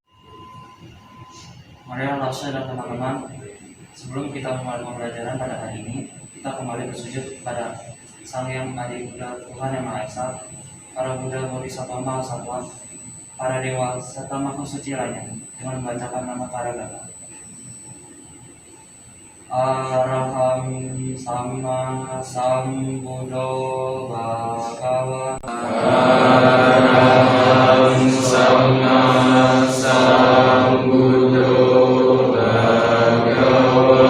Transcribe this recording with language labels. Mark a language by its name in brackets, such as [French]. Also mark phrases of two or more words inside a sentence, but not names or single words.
[Indonesian] Mari langsung dan teman-teman, sebelum kita memulai pembelajaran pada hari ini, kita kembali bersujud kepada Sang Yang Adi Buddha Tuhan Yang Maha Esa, para Buddha Bodhisattva Mahasatwa, para dewa serta makhluk suci lainnya dengan membacakan nama Paragata. [Pali] Araham Sama Sambuddho Bhagava. Araham Sama Sambuddho Bhagava.